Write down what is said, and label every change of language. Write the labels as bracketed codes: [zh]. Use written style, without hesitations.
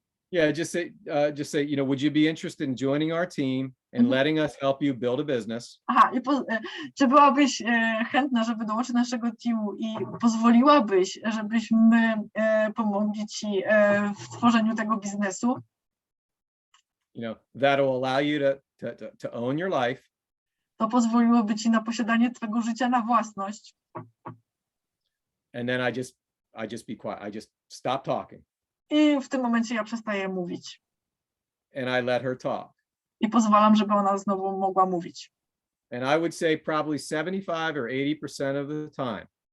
[en] Yeah, just say, you know, would you be interested in joining our team and letting us help you build a business? [pl] Aha, i czy byłabyś chętna, żeby dołączyć do naszego teamu i pozwoliłabyś, żebyśmy pomogli ci w tworzeniu tego biznesu? [en] You know, that'll allow you to own your life. [pl] To pozwoliłoby ci na posiadanie twojego życia na własność. [en] And then I just be quiet. I just stop talking. [pl] I w tym momencie ja przestaję mówić. [en] And I let her talk. [pl] I pozwalam, żeby ona znowu mogła mówić. [en] And I would say probably 75 or 80% of the time.